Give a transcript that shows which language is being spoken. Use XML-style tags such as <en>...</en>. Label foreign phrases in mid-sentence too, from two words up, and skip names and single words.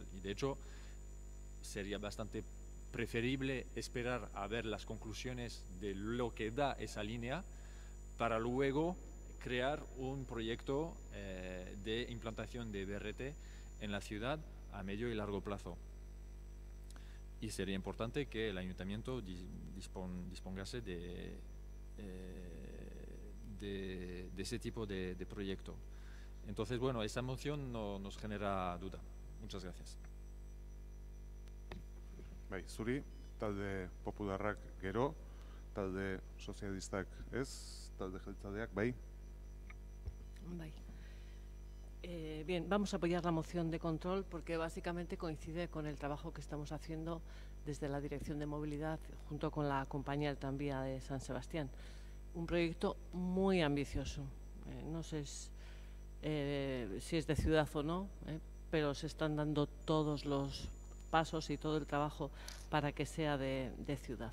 <es>Y de hecho sería bastante preferible esperar a ver las conclusiones de lo que da esa línea para luego crear un proyecto de implantación de BRT en la ciudad a medio y largo plazo. Y sería importante que el ayuntamiento dispongase de ese tipo de proyecto. Entonces, bueno, esa moción no nos genera duda. Muchas gracias.</es> <eu>Bai, zuri, talde popularrak gero, talde sozialistak ez, talde jeltzaleak, bai. Bai.</eu> <es>Bien, vamos a apoyar la moción de control porque básicamente coincide con el trabajo que estamos haciendo desde la Dirección de Movilidad junto con la compañía del tranvía de San Sebastián. Un proyecto muy ambicioso. No sé si es de ciudad o no, pero se están dando todos los pasos y todo el trabajo para que sea de ciudad.</es>